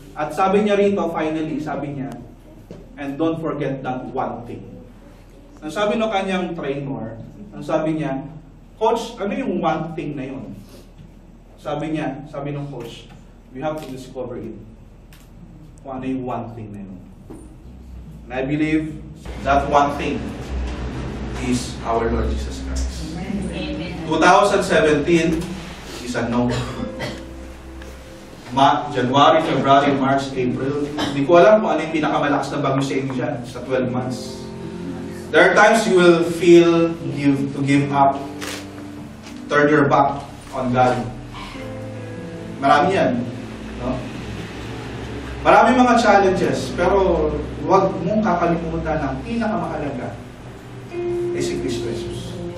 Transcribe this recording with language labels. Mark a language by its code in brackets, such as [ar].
[tl] At sabi niya rito, [en] finally, sabi niya, and don't forget that one thing. [tl] Ang sabi ng kanyang trainer, ang sabi niya, Coach, ano yung one thing na yun? Sabi ng coach, [en] we have to discover it. [tl] Kung ano yung one thing na yun. [en] And I believe that one thing is our Lord Jesus Christ. Amen. 2017 is a no. [tl] January, February, March, April. Hindi ko alam kung ano yung pinakamalakas na bagyo sa inyo dyan sa 12 months. [en] There are times you will feel to give up, turn your back on God. [tl] Marami yan. No? Marami mga challenges, pero huwag mong kakalimutan ang pinakamahalaga ay si Kristo Jesus.